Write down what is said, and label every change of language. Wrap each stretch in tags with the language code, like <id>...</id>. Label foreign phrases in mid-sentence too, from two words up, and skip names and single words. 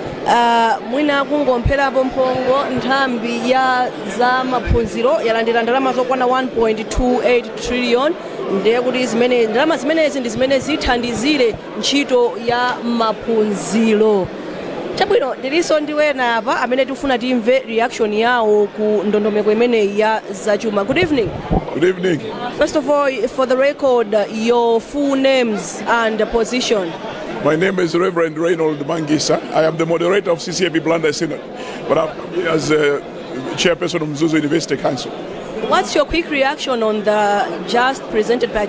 <ny>Mwina kungompherapo mphongo nthambi ya za maphunziro yalandira ndalama zokwana 1.28 trillion ndiye kuti ndalama zimenezi ndi zimene zithandizire ntchito ya maphunziro. Chabwino ndilinso ndiwena apa amene tifuna timve reaction yawo ku ndondomeko imeneyi ya zachuma.</ny> <en>Good evening. Good evening. First of all, for the record, your full names and position. My name is Reverend Reynold Mangisa. I am the moderator of CCAB Blunder Synod, but I'm here as chairperson of Mzuzu University Council. What's your quick reaction on the just presented budget?</en>